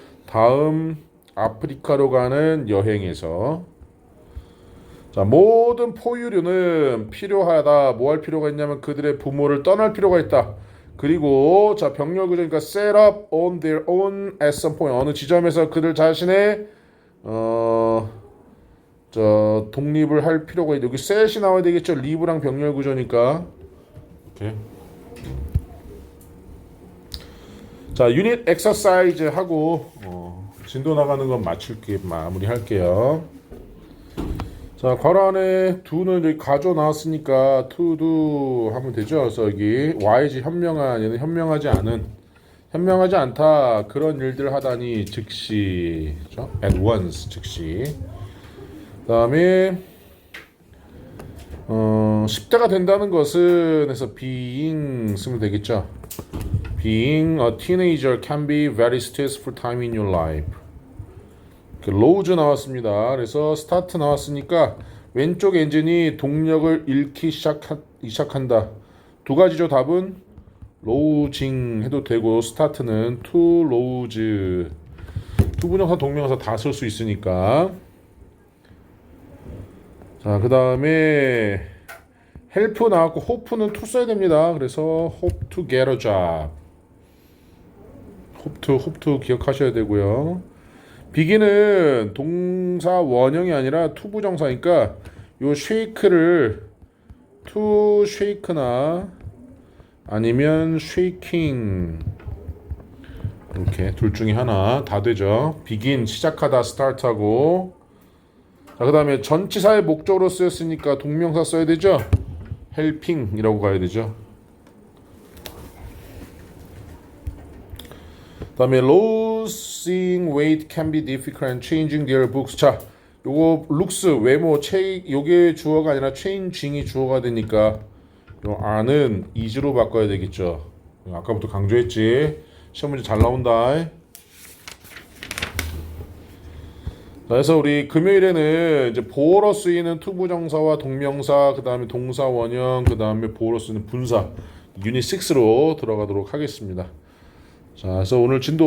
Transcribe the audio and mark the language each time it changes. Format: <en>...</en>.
<ko>다음 아프리카로 가는 여행에서. 자, 모든 포유류는 필요하다. 뭐 할 필요가 있냐면 그들의 부모를 떠날 필요가 있다. 그리고 자, 병렬 구조니까</ko> <en>set up on their own at some point.</en> <ko>어느 지점에서 그들 자신의 독립을 할 필요가 있다. 여기 set이 나와야 되겠죠. live랑 병렬 구조니까. 오케이. 자, 유닛 엑서사이즈 하고 진도 나가는 건 마무리할게요. 자, 괄호 안에 do는 여기 가져 나왔으니까 to do 하면 되죠. 그래서 여기 YG 현명한, 얘는 현명하지 않다. 그런 일들 하다니 즉시, 그렇죠?</ko> <en>At once, 즉시.</en> <ko>그다음에 10대가 된다는 것은 해서 being 쓰면 되겠죠.</ko> <en>Being a teenager can be very stressful time in your life.</en> <ko>lose 나왔습니다. 그래서 start 나왔으니까 왼쪽 엔진이 동력을 잃기 시작한다. 두 가지죠. 답은 losing 해도 되고 start는 to lose. 투부정사 동명사 다 쓸 수 있으니까. 자, 그 다음에 help 나왔고 hope는 to 써야 됩니다. 그래서</ko> <en>hope to get a job.</en> <ko>hope to 기억하셔야 되고요. begin은 동사 원형이 아니라 투부정사니까 요 shake를 to shake나 아니면 shaking 이렇게 둘 중에 하나 다 되죠. begin 시작하다 start하고. 자, 그 다음에 전치사의 목적으로 쓰였으니까 동명사 써야 되죠. helping 이라고 가야 되죠. 그 다음에</ko> <en>losing weight can be difficult and changing their books.</en> <ko>자, 요거 looks 외모 요게 주어가 아니라 changing이 주어가 되니까 요 are는 is로 바꿔야 되겠죠. 아까부터 강조했지. 시험 문제 잘 나온다. 자, 그래서 우리 금요일에는 이제 보어로 쓰이는 투부정사와 동명사, 그 다음에 동사 원형, 그 다음에 보어로 쓰이는 분사 유닛 6로 들어가도록 하겠습니다. 자, 그래서 오늘 진도</ko>